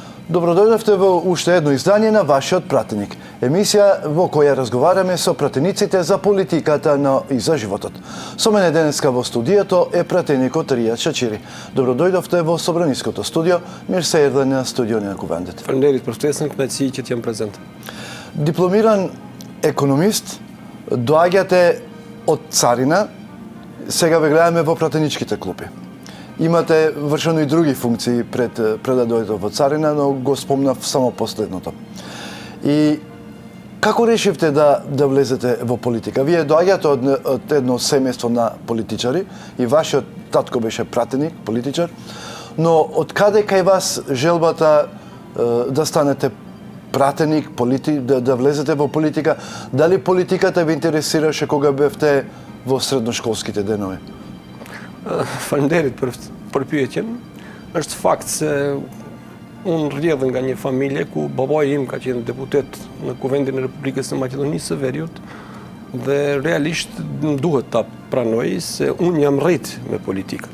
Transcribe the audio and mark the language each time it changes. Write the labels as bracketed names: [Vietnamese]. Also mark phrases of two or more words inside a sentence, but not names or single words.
[Macedonian] Добродошли во уште едно издание на ваш pratеник. Емисија во која разговараме со пратениците за политиката и за животот. Со мене денеска во студиото е пратеникот Ријад Чачири. Добродојдовте во Собраниското студио. [Albanian] Mirë se erdhët në studio në Kuvendit. Faleminderit për ftesën, kënaqësi që jam prezent. [Macedonian] Дипломиран економист, доаѓате од царина, сега ве гледаме во пратеничките клупи. Имате вршено и други функции пред да дојдете во царина, но го спомнав само последното. И како решивте да влезете во политика? Вие доаѓате од едно семејство на политичари и вашиот татко беше пратеник, политичар, но од каде кај вас желбата да станете пратеник, да влезете во политика? Дали политиката ви интересираше кога бевте во средношколските денови? [Albanian] Faleminderit për pyetjen. Është fakt se unë rrjedh nga një familje ku babai im ka qenë deputet në Kuvendin e Republikës së Maqedonisë së Veriut dhe realisht më duhet ta pranoj se unë jam rrit me politikën.